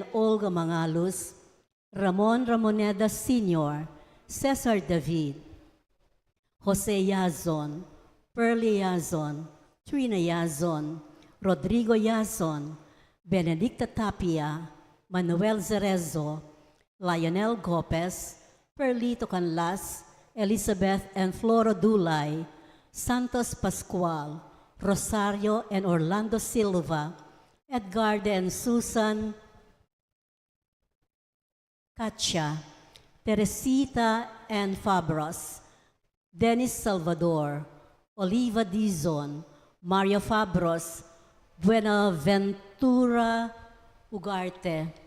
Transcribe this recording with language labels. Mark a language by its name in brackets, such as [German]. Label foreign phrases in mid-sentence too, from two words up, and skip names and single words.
[English] Olga Mangalus, Ramon Ramoneda Sr., Cesar David, Jose Yazon, Pearlie Yazon, Trina Yazon, Rodrigo Yazon, Benedicta Tapia, Manuel Zerezo, Lionel Gopez, Perlito Canlas, Elizabeth and Floro Dulay, Santos Pascual, Rosario and Orlando Silva, Edgardo and Susan Katya, Teresita and Fabros, Dennis Salvador, Oliva Dizon, Mario Fabros, Buenaventura Ugarte,